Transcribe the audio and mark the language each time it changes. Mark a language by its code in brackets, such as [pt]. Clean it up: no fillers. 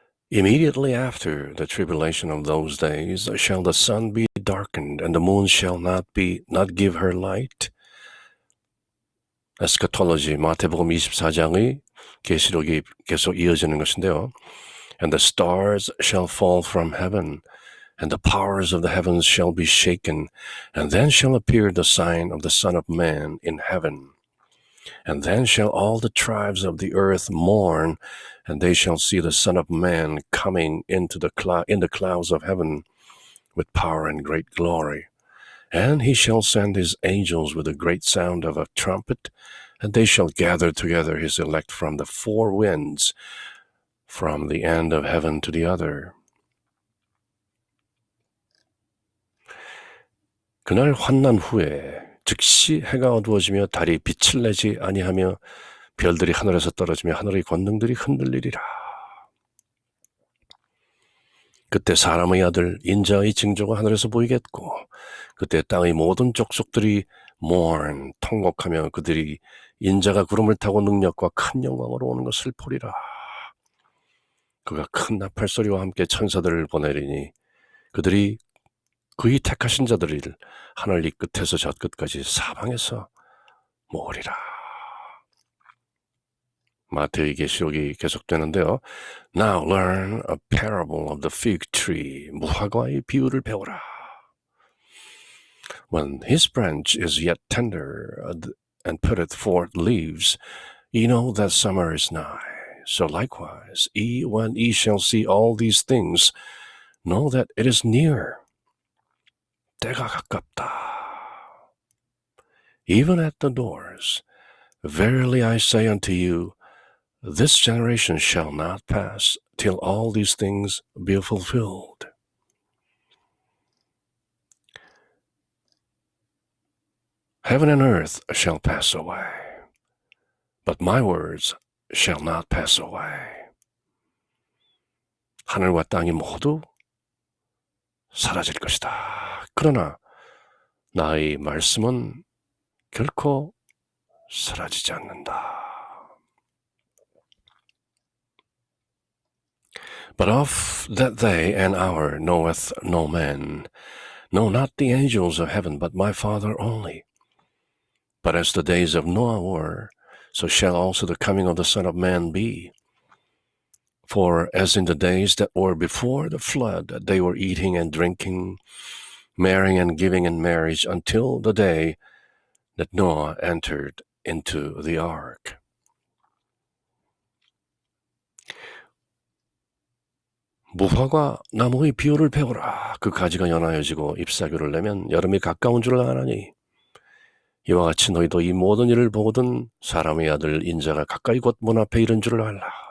[en] Immediately after the tribulation of those days shall the sun be darkened and the moon shall not give her light. [ko] 에스카톨로지 마태복음 24장의 계시록이 계속 이어지는 것인데요. [en] And the stars shall fall from heaven and the powers of the heavens shall be shaken, and then shall appear the sign of the Son of Man in heaven. And then shall all the tribes of the earth mourn, and they shall see the Son of Man coming in the clouds of heaven with power and great glory. And he shall send his angels with a great sound of a trumpet, and they shall gather together his elect from the four winds, from the end of heaven to the other. [ko] 그날 환난 후에 즉시 해가 어두워지며 달이 빛을 내지 아니하며 별들이 하늘에서 떨어지며 하늘의 권능들이 흔들리리라. 그때 사람의 아들 인자의 징조가 하늘에서 보이겠고 그때 땅의 모든 족속들이 mourn 통곡하며 그들이 인자가 구름을 타고 능력과 큰 영광으로 오는 것을 보리라. 그가 큰 나팔 소리와 함께 천사들을 보내리니 그들이 그의 택하신 자들을 하늘 이 끝에서 저 끝까지 사방에서 모으리라. 마태의 계시록이 계속되는데요. [en] Now learn a parable of the fig tree. [ko] 무화과의 비유를 배우라. [en] When his branch is yet tender and putteth forth leaves, ye know that summer is nigh. So likewise, when ye shall see all these things, know that it is near. [ko] 때가 가깝다. [en] Even at the doors. Verily I say unto you, this generation shall not pass till all these things be fulfilled. Heaven and earth shall pass away, but my words shall not pass away. [ko] 하늘과 땅이 모두 사라질 것이다. 그러나 나의 말씀은 결코 사라지지 않는다. [en] But of that day and hour knoweth no man, no, not the angels of heaven, but my Father only. But as the days of Noah were, so shall also the coming of the Son of Man be. For as in the days that were before the flood, they were eating and drinking, marrying and giving in marriage until the day that Noah entered into the ark. [ko] 무화과 나무의 비유를 배우라. 그 가지가 연하여지고 잎사귀를 내면 여름이 가까운 줄 아나니 이와 같이 너희도 이 모든 일을 보거든 사람의 아들 인자가 가까이 곧 문 앞에 이른 줄을 알라.